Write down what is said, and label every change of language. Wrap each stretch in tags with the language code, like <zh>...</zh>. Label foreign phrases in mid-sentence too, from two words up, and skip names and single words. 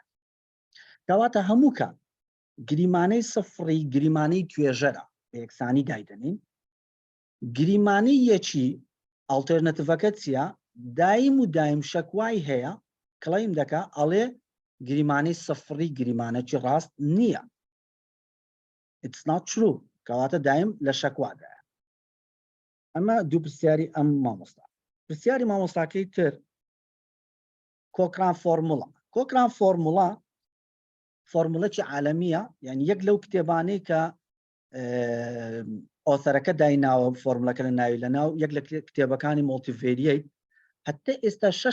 <ckb>کەواتە هەموو کات گریمانەی سەفری گریمانەی توێژەرە بە یەکسانی دایدەنین. گریمانەی یەکی ئاڵتەرنەتیڤەکە چییە؟ دایم شەکوای هەیە کڵیم دەکا ئەڵێ گریمانەی سەفری گریمانەکی ڕاست نییە.</ckb> <en>It's not true.</en> <ckb>کەواتە دایم لە شەکوادایە. ئەمە دوو پرسیاری ئەم مامۆستا. پرسیاری مامۆستاکەی تر کۆکران فۆرموڵەکی عالەمیە یعنی یەک لەو کتێبانەی کە ئۆسەرەکە دایناوە فۆرمولەکە لە ناوی لەناو یەک لە کتێبەکانی مۆڵتیڤێریەی حتى ئێستا</ckb>